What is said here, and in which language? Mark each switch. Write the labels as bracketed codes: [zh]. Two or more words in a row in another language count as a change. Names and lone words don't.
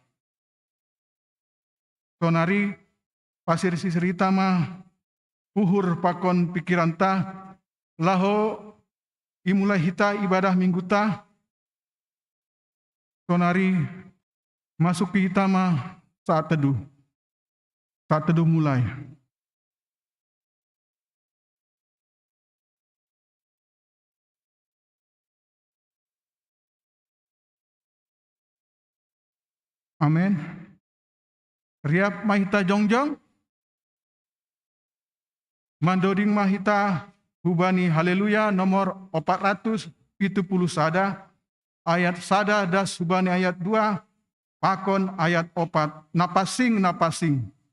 [bts] Sonari pasir sisirita mah uhur pakon pikiran ta laho imulai hita ibadah minggu ta sonari masuk hita mah [id] saat teduh [bts] mulai. Amin. Riap mahita jongjong mandoding mahita hubani haleluya nomor 470 sada ayat sada das hubani ayat 2 pakon ayat 4 napasing.